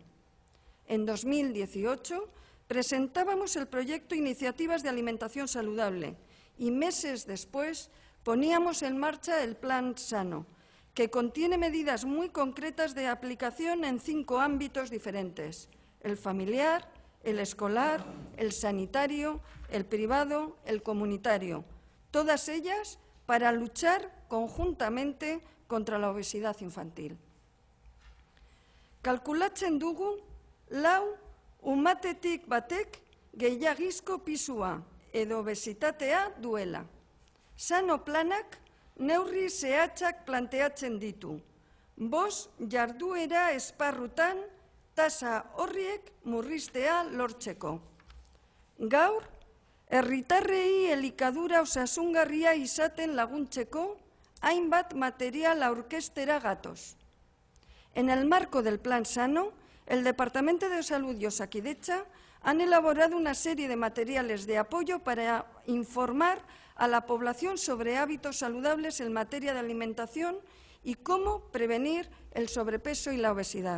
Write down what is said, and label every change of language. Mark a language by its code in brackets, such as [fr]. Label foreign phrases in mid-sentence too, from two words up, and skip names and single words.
[es] En 2018 presentábamos el proyecto Iniciativas de Alimentación Saludable y meses después poníamos en marcha el Plan Sano, que contiene medidas muy concretas de aplicación en 5 ámbitos diferentes: el familiar, el escolar, el sanitario, el privado, el comunitario, todas ellas para luchar conjuntamente contra la obesidad infantil. [eu] Kalkulatzen dugu, lau umatetik batek gehiagizko pisua edo obesitatea duela. Sano planak neurri zehatzak planteatzen ditu. 5 jarduera esparrutan tasa horriek murriztea lortzeko. Gaur, herritarrei elikadura osasungarria izaten laguntzeko hainbat material aurkeztera gatoz. [es] En el marco del Plan Sano, el Departamento de Salud y Osakidetza han elaborado una serie de materiales de apoyo para informar a la población sobre hábitos saludables en materia de alimentación y cómo prevenir el sobrepeso y la obesidad.